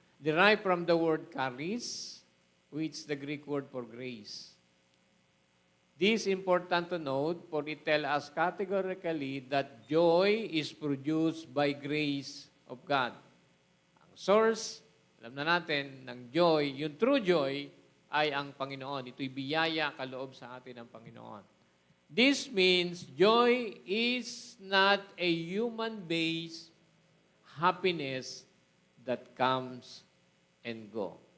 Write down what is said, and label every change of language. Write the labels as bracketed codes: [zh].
[en] Derived from the word charis, which is the Greek word for grace. This is important to note, for it tells us categorically that joy is produced by grace of God. [tl] Ang source, alam na natin, ng joy, yung true joy, ay ang Panginoon. Ito'y biyaya, kaloob sa atin ng Panginoon. [en] This means joy is not a human-based happiness that comes and go.